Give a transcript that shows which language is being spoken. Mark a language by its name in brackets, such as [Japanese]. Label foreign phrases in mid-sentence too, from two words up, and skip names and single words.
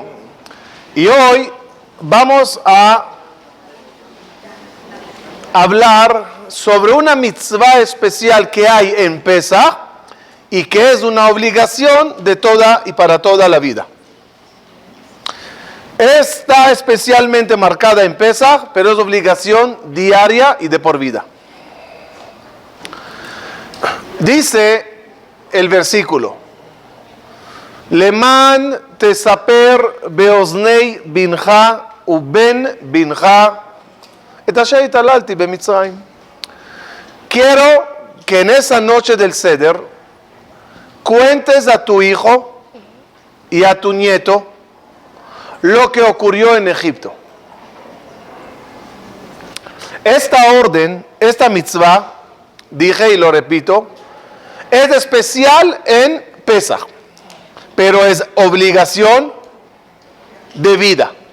[Spanish] Y hoy vamos a hablar sobre una mitzvah especial que hay en Pesaj y que es una obligación de toda y para toda la vida. Está especialmente marcada en Pesaj, pero es obligación diaria y de por vida. Dice el versículo: [Hebrew] למען תספר באזני בנך ובן בנך את אשר התעללתי במצרים. [Spanish] Quiero que en esa noche del Seder cuentes a tu hijo y a tu nieto lo que ocurrió en Egipto. Esta orden, esta mitzvah, dije y lo repito, es especial en Pesaj, pero es obligación de vida.